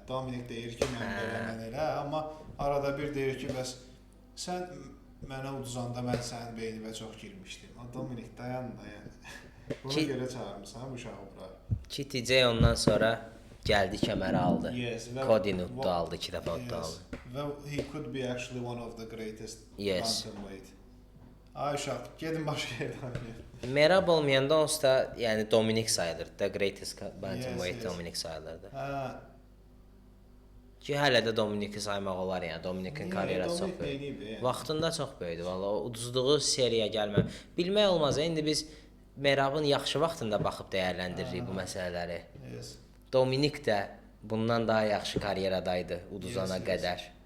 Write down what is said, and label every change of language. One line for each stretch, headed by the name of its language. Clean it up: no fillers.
Azerbaijani: Dominik deyir ki, mən elə, amma arada bir deyir ki, bəs sən mənə uduzanda mən sənin beynimə çox girmişdim. Dominik dayan. Buna görə çağırmısan bu uşağı bura. Ki TJ ondan sonra gəldi kəməri aldı. Cody Nuttu aldı, 2 dəfə Nuttu aldı. Və
English: he could be actually one of the greatest bantamweight.
Azerbaijani: Ay uşaq, gedin başqa yerdə oynayın. Merab olmayanda onsuz da yəni Dominik sayılır.
English: The greatest bantamweight Dominik
Azerbaijani: sayılırdı. Ki hələ də Dominiki saymaq olar yəni. Dominikin karyerası çox böyük. Vaxtında çox böyüdü. Valla o uduzduğu seriyaya gəlmə. Bilmək olmaz. İndi biz Merabın yaxşı vaxtında baxıb dəyərləndiririk bu məsələləri. Dominik də bundan daha yaxşı karyeradaydı uduzana qədər.